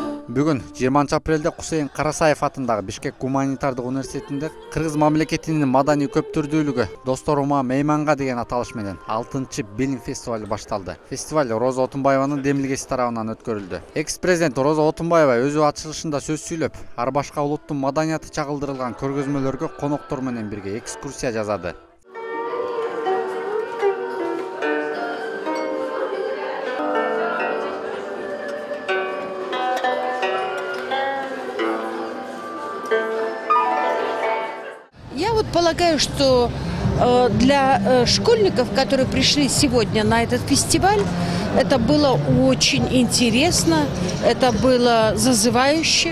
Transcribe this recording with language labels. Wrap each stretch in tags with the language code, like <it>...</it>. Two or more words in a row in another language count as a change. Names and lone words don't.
<ky>Бүгүн 20 апрелде Кусейин Карасаев атындагы Бишкек гуманитардык университетинде Кыргыз мамлекетинин маданий көптүрдүүлүгү Досторума мейманга деген аталыш менен 6-чы билим фестивалы башталды. Фестиваль Роза Отунбаеванын демилгеси тарабынан өткөрүлдү. Экс-президент Роза Отунбаева өзү ачылышында сөз сүйлөп, ар башка улуттун маданияты чагылдырылган көргөзмөлөргө коноктор менен бирге экскурсия жасады.</ky> <ru>Я полагаю, что для школьников, которые пришли сегодня на этот фестиваль, это было очень интересно, это было зазывающе.</ru>